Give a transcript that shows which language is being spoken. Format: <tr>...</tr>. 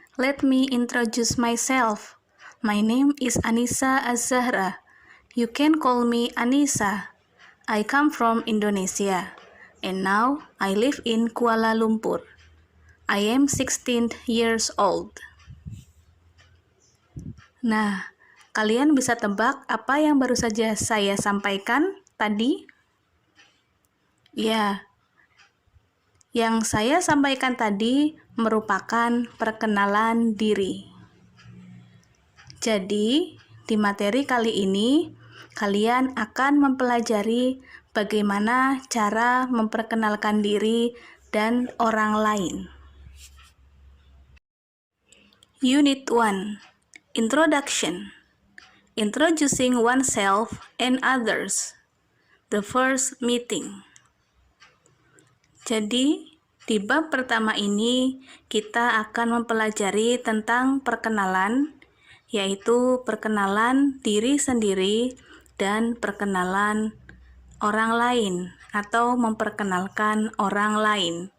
<en>Let me introduce myself. My name is Anissa Az-Zahra. You can call me Anissa. I come from Indonesia, and now I live in Kuala Lumpur. I am 16 years old.</en> <id>Nah, kalian bisa tebak apa yang baru saja saya sampaikan tadi? Ya, yang saya sampaikan tadi merupakan perkenalan diri. Jadi, di materi kali ini, kalian akan mempelajari bagaimana cara memperkenalkan diri dan orang lain.</id> <en>Unit 1. Introduction. Introducing oneself and others. The first meeting.</en> <id>Jadi, di bab pertama ini, kita akan mempelajari tentang perkenalan, yaitu perkenalan diri sendiri dan perkenalan orang lain atau memperkenalkan orang lain.</id>